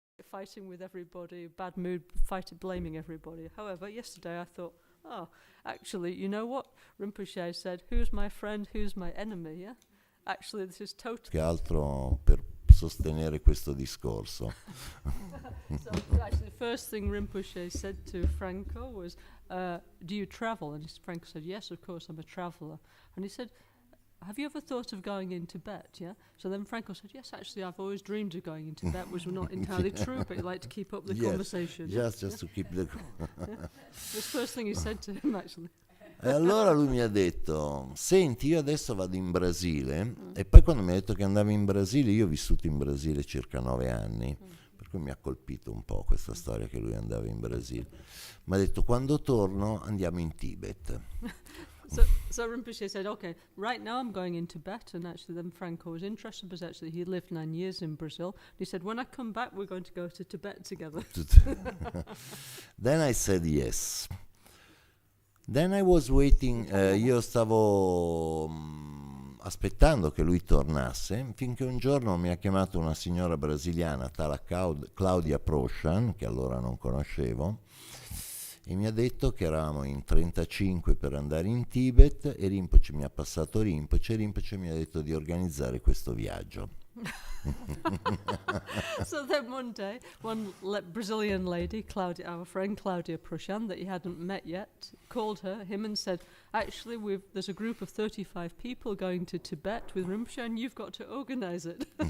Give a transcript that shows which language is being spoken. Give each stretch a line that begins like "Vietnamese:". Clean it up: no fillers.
English: fighting with everybody, bad mood, blaming everybody. However, yesterday I thought, oh, actually, you know what? Rinpoche said, who's my friend, who's my enemy, yeah? Actually, this is totally...
Italian: Che altro per sostenere questo discorso.
English: So actually, the first thing Rinpoche said to Franco was, do you travel? And Franco said, yes, of course, I'm a traveller. And he said, have you ever thought of going in Tibet, yeah? So then Franco said, yes, actually, I've always dreamed of going in Tibet, which was not entirely true, but he liked to keep up the conversation. Just to keep the... That's the first thing he said to him, actually.
Italian: E allora lui mi ha detto, senti, io adesso vado in Brasile, e poi quando mi ha detto che andava in Brasile, io ho vissuto in Brasile circa 9 anni, per cui mi ha colpito un po' questa storia che lui andava in Brasile. Mi ha detto, quando torno andiamo in Tibet.
English: So Rinpoche said, okay, right now I'm going in Tibet, and actually then Franco was interested because actually he lived 9 years in Brazil. He said, when I come back, we're going to go to Tibet together. Then I said yes. Then I was waiting,
Italian: io stavo aspettando che lui tornasse, finché un giorno mi ha chiamato una signora brasiliana, tale Claudia Proscian, che allora non conoscevo, e mi ha detto che eravamo in 35 per andare in Tibet, e Rinpoche mi ha passato Rinpoche, e Rinpoche mi ha detto di organizzare questo viaggio.
English: So then one day, one Brazilian lady, Claudia, our friend Claudia Proscian, that he hadn't met yet, called him and said, actually, there's a group of 35 people going to Tibet with Rinpoche, and you've got to organize it.